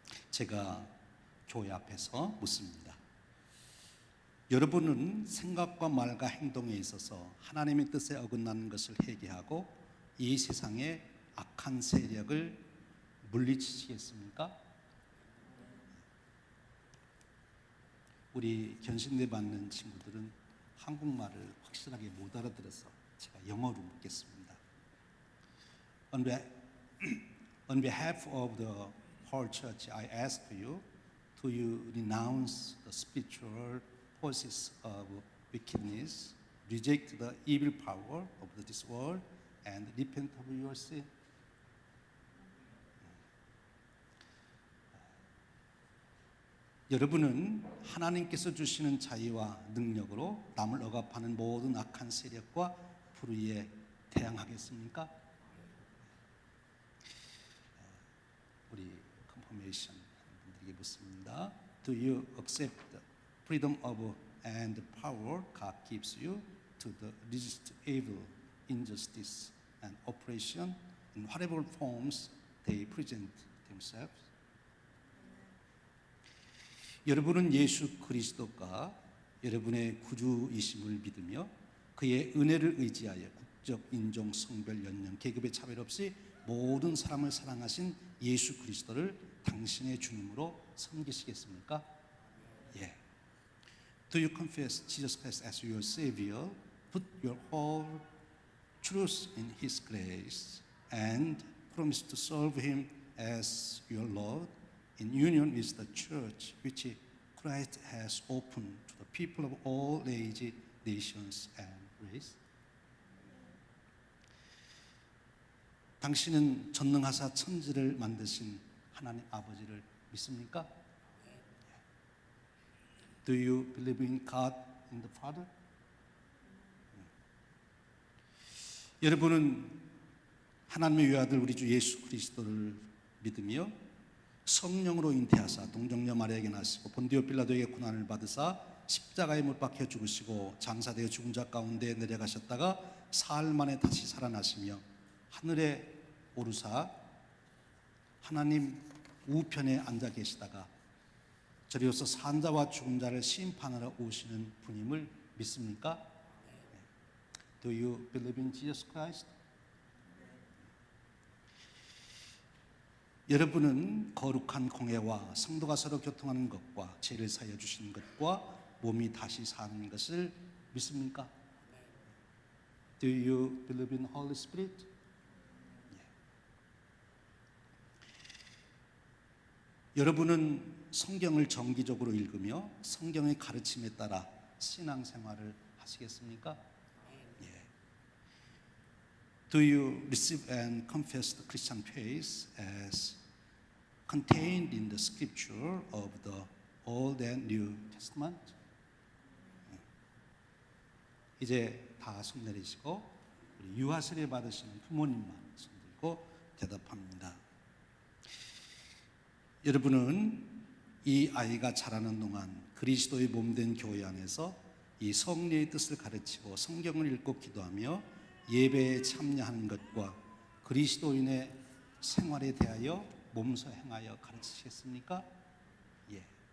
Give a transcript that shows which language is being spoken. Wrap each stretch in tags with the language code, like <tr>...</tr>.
<ko>제가 교회 앞에서 묻습니다. 여러분은 생각과 말과 행동에 있어서 하나님의 뜻에 어긋나는 것을 회개하고 이 세상의 악한 세력을 물리치시겠습니까? 우리 견신례 받는 친구들은 한국말을 확실하게 못 알아들어서 제가 영어로 묻겠습니다.</ko> <en>On behalf of the whole church, I ask you, do you renounce the spiritual forces of wickedness, reject the evil power of this world, and repent of your sin?</en> <ko>여러분은 하나님께서 주시는 자유와 능력으로 남을 억압하는 모든 악한 세력과 불의에 대항하겠습니까? 우리 컨퍼메이션 분들에게 묻습니다.</ko> <en>Do you accept the freedom of and power God gives you to the resist evil, injustice, and oppression in whatever forms they present themselves?</en> <ko>여러분은 예수 그리스도가 여러분의 구주이심을 믿으며 그의 은혜를 의지하여 국적, 인종, 성별, 연령, 계급의 차별 없이 모든 사람을 사랑하신 예수 그리스도를 당신의 주님으로 섬기시겠습니까? 예.</ko> <en>Do you confess Jesus Christ as your Savior, put your whole trust in His grace, and promise to serve Him as your Lord in union with the church which Christ has opened to the people of all ages, nations, and race?</en> <ko>당신은 전능하사 천지를 만드신 하나님 아버지를 믿습니까?</ko> <en>Do you believe in God, in the Father?</en> <ko>여러분은 하나님의 외아들 우리 주 예수 그리스도를 믿으며 성령으로 잉태하사 동정녀 마리아에게 나시고 본디오 빌라도에게 고난을 받으사 십자가에 못 박혀 죽으시고 장사되어 죽은 자 가운데 내려가셨다가 사흘 만에 다시 살아나시며 하늘에 오르사 하나님 우편에 앉아 계시다가 저리로서 산자와 죽은 자를 심판하러 오시는 분임을 믿습니까?</ko> <en>Do you believe in Jesus Christ?</en> <ko>여러분은 거룩한 공회와 성도가 서로 교통하는 것과 죄를 사하여 주시는 것과 몸이 다시 사는 것을 믿습니까?</ko> <en>Do you believe in Holy Spirit?</en> <ko>여러분은 성경을 정기적으로 읽으며 성경의 가르침에 따라 신앙생활을 하시겠습니까? 예.</ko> <en>Do you receive and confess the Christian faith as contained in the scripture of the Old and New Testament?</en> <ko>이제 다 손 내리시고 우리 유아 세례 받으시는 부모님만 손 들고 대답합니다. 여러분은 이 아이가 자라는 동안 그리스도의 몸된 교회 안에서 이 성령의 뜻을 가르치고 성경을 읽고 기도하며 예배에 참여하는 것과 그리스도인의 생활에 대하여 몸소 행하여 가르치시겠습니까? 예.</ko>